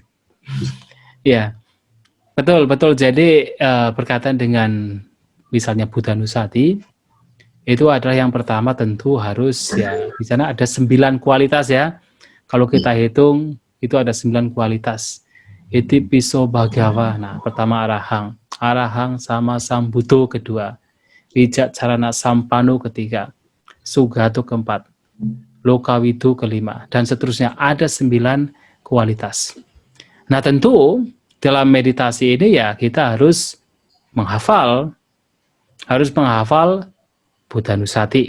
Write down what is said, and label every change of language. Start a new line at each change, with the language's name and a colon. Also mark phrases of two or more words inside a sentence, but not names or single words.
Indonesian: Ya, betul. Jadi berkaitan dengan misalnya Buddha Nusati, itu adalah yang pertama tentu harus ya, di sana ada 9 kualitas ya. Kalau kita hitung itu ada 9 kualitas.
Pali: Iti piso bhagawa.
Indonesian: Nah, pertama
Pali: arahang sama sambuto kedua, wijacarana sampano ketiga, sugato keempat, lokawidu kelima,
Indonesian: dan seterusnya. Ada 9 kualitas. Nah tentu dalam meditasi ini ya kita harus menghafal Buddha Nusati.